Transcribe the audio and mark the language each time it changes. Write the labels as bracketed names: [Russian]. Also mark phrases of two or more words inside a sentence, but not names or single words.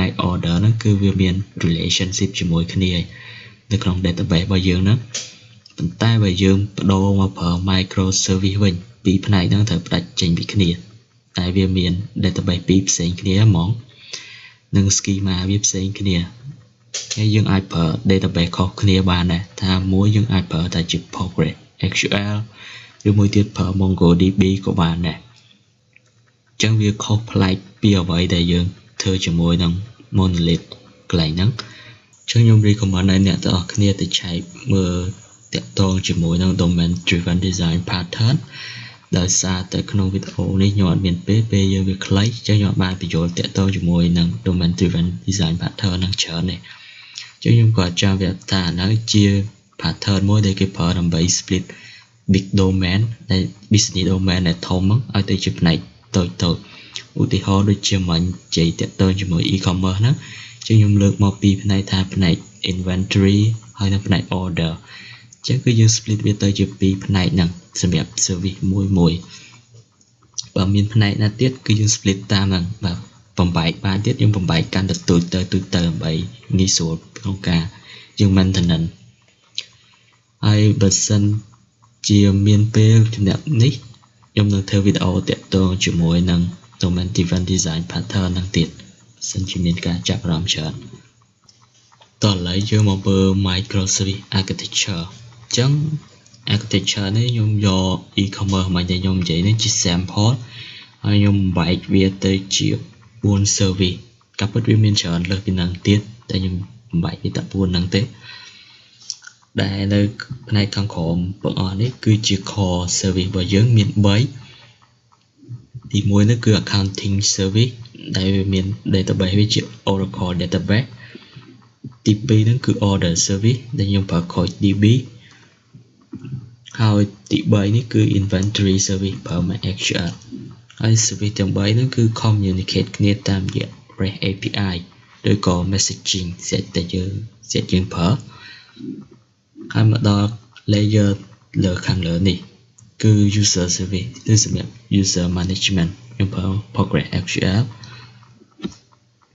[Khmer] ក order ហ្នឹងគឺវាមាន relationship ជាមួយគ្នានៅក្នុង database របស់យើងហ្នឹងប៉ុន្តែបើយើងបដូរមកប្រើ microservice វិញពីរផ្នែកហ្នឹងត្រូវផ្ដាច់ចេញពីគ្នាតែវាមាន database ពីរផ្សេងគ្នាហ្មងនិង schema វាផ្សេងគ្នាហើយយើងអាចប្រើ database ខុសគ្នាបានដែរថាមួយយើងអាចប្រើតែជា PostgreSQL ឬមួយទៀតប្រើ MongoDB ក៏បានដែរអញ្ចឹងវាខុសប្លែកពីអ្វីដែល យើងធ្វើជាមួយនឹង monolith កន្លែងហ្នឹងអញ្ចឹងខ្ញុំ recommend ឲ្យអ្នកទាំងអស់គ្នាទៅឆែកមើលតាក់ទងជាមួយនឹង [English] domain driven design pattern [Khmer] ដោយសារតែក្នុងវីដេអូនេះខ្ញុំអត់មានពេលយើងវាខ្លីអញ្ចឹងខ្ញុំបានបញ្យល់តាក់ទងជាមួយនឹង [English] domain driven design pattern [Khmer] ហ្នឹងច្រើនទេអញ្ចឹងខ្ញុំក៏ចាំ វាថាហ្នឹងជា pattern មួយដែលគេប្រើដើម្បី [English] split big domain [Khmer] ដែល [English] business domain [Khmer] ដែលធំហ្នឹងឲ្យទៅជាផ្នែកតូចឧទាហរណ៍ដូចជាមិញនិយាយតាក់ទងជាមួយ e-commerce ហ្នឹងអញ្ចឹងខ្ញុំលើកមកពីផ្នែកថា ផ្នែក inventory ហើយនិងផ្នែក order អញ្ចឹងគឺយើង split វាទៅជាពីរផ្នែកហ្នឹងសម្រាប់ service មួយបើមានផ្នែកណាទៀតគឺយើង split តាមហ្នឹងបាទបំបែកបានទៀតយើងបំបែកកាន់ តែទូចទៅដើម្បីងាយស្រួលក្នុងការយើង maintenance ហើយបើសិនជាមានពេលចំណេះនេះខ្ញុំនឹងធ្វើវីដេអូតាក់ ទងជាមួយនឹង [English] domain driven design pattern [Khmer] ហ្នឹងទៀតសិនជាមានការចាប់អារម្មណ៍ច្រើនតោះឥឡូវយើងមកមើល [English] microservice architecture [Khmer] អញ្ចឹង architecture នេះខ្ញុំយក e-commerce មកដែលខ្ញុំនិយាយនេះជា sample ហើយខ្ញុំបែកវាទៅជា4 service ក៏ពិតវាមានច្រើនលើសពីហ្នឹងទៀតតែខ្ញុំបែកវាតែ4ហ្នឹងទេដែលនៅផ្នែកខាងក្រោមបងអស់នេះគឺជា [English] core service [Khmer] របស់យើងមាន 3ទី1នោះគឺ [English] accounting service [Khmer] ដែលវាមាន database វាជា [English] Oracle database [Khmer] ទី2ហ្នឹងគឺ [English] order service [Khmer] ដែលខ្ញុំប្រើ CoachDB ហើយទី3នេះគឺ [English] inventory service [Khmer] ប្រើ MySQL ហើយ service ទាំង3ហ្នឹងគឺ communicate គ្នាតាមរយៈ REST API ឬក៏ [English] messaging set [Khmer] ដែលយើងប្រើហើយមកដល់ layer លើខាងលើនេះគឺ [English] user service [Khmer] គឺសម្រាប់ [English] user management [Khmer] ខ្ញុំប្រើ PostgreSQL